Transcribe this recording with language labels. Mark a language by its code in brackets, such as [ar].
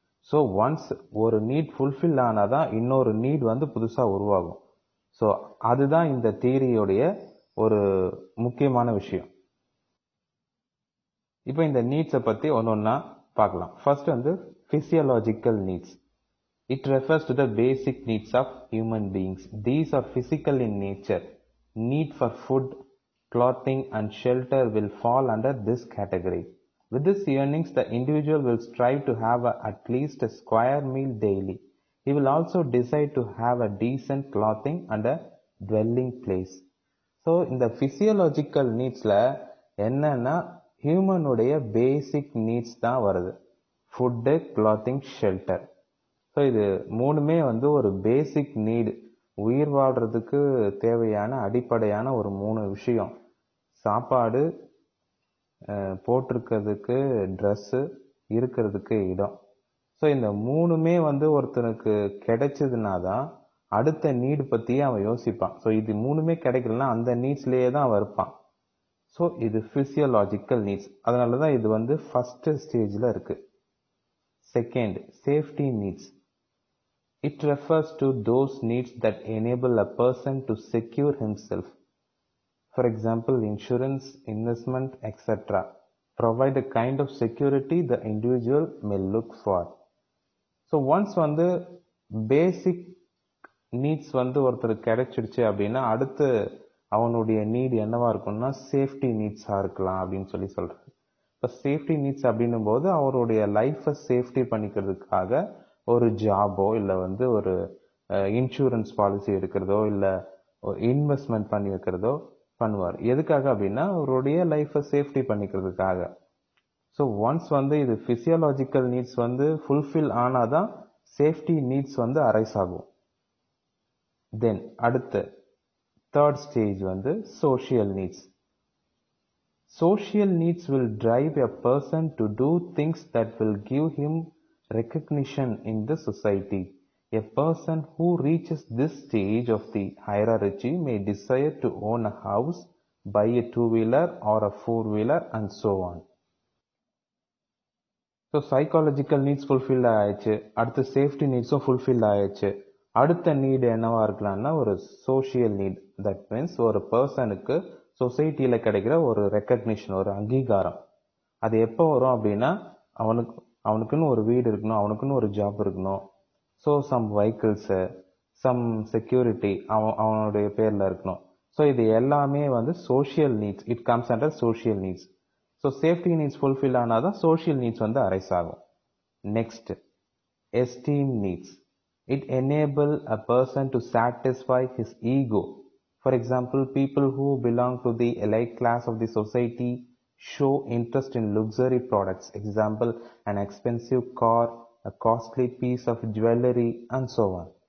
[ta] So once ஒரு NEET fulfil ஆனாதான் இன்னொரு NEET வந்து புதுசாக உருவாகும். ஸோ அதுதான் இந்த தியரியோடைய ஒரு முக்கியமான விஷயம். இப்போ இந்த நீட்ஸை பற்றி ஒன்னொன்னா பார்க்கலாம். ஃபர்ஸ்ட் வந்து physiological needs. [en] It refers to the basic needs of human beings. These are physical in nature. Need for food, clothing and shelter will fall under this category. With this earnings, the individual will strive to have at least a square meal daily. He will also decide to have a decent clothing and a dwelling place. [ta] So இந்த physiological needsல என்னன்னா ஹியூமனுடைய basic needs தான் வருது. Food, clothing, shelter. So இது மூணுமே வந்து ஒரு பேசிக் need, உயிர் வாழ்றதுக்கு தேவையான அடிப்படையான ஒரு 3 விஷயம். சாப்பாடு, போட்டிருக்கிறதுக்கு ட்ரெஸ்ஸு, இருக்கிறதுக்கு இடம். ஸோ இந்த மூணுமே வந்து ஒருத்தனுக்கு கிடைச்சதுனா தான் அடுத்த நீடு பற்றியே அவன் யோசிப்பான். ஸோ இது மூணுமே கிடைக்கலன்னா அந்த நீட்ஸ்லேயே தான் அவன் இருப்பான். ஸோ இது ஃபிசியோலாஜிக்கல் நீட்ஸ். அதனால தான் இது வந்து ஃபர்ஸ்ட் ஸ்டேஜில் இருக்கு. Second, safety needs. [en] It refers to those needs that enable a person to secure himself. For example, insurance, investment, etc. provide a kind of security the individual may look for. [ta] So once வந்து basic needs வந்து ஒருத்தருக்கு கிடைச்சிடுச்சு அப்படின்னா அடுத்து அவனுடைய NEET என்னவா இருக்கும்னா safety நீட்ஸாக இருக்கலாம் அப்படின்னு சொல்கிறார். இப்போ சேஃப்டி நீட்ஸ் அப்படின்னும் போது அவருடைய லைஃப்பை சேஃப்டி பண்ணிக்கிறதுக்காக ஒரு ஜாபோ இல்லை வந்து ஒரு இன்சூரன்ஸ் பாலிசி எடுக்கிறதோ இல்லை ஒரு இன்வெஸ்ட்மெண்ட் பண்ணி வைக்கிறதோ பண்ணுவார். எதுக்காக அப்படின்னா அவருடைய லைஃப்பை சேஃப்டி பண்ணிக்கிறதுக்காக. ஸோ ஒன்ஸ் வந்து இது ஃபிசியாலஜிக்கல் நீட்ஸ் வந்து ஃபுல்ஃபில் ஆனாதான் சேஃப்டி நீட்ஸ் வந்து அரைஸ் ஆகும். தென் அடுத்து தேர்ட் ஸ்டேஜ் வந்து social needs. [en] Social needs will drive a person to do things that will give him recognition in the society. A person who reaches this stage of the hierarchy may desire to own a house, buy a two-wheeler or a four-wheeler and so on. [ta] So psychological needs fulfilled ஆயிடுச்சு, அடுத்து safety நீட்ஸும் fulfil ஆயிடுச்சு. அடுத்த need என்னவா இருக்கலாம்னா ஒரு social NEET. That means ஒரு பர்சனுக்கு சொசைட்டியில் கிடைக்கிற ஒரு ரெக்கக்னிஷன், ஒரு அங்கீகாரம். அது எப்போ வரும் அப்படின்னா அவனுக்குன்னு ஒரு வீடு இருக்கணும், அவனுக்குன்னு ஒரு ஜாப் இருக்கணும். So some vehicles, some security அவனுடைய பேரில் இருக்கணும். ஸோ இது எல்லாமே வந்து social needs. [en] It comes under social needs. [ta] So safety needs fulfil ஆனால் தான் சோஷியல் நீட்ஸ் வந்து அரைஸ் ஆகும். [en] Next, esteem needs. It enable a person to satisfy his ego. For example, people who belong to the elite class of the society show interest in luxury products. Example, an expensive car, a costly piece of jewelry and so on.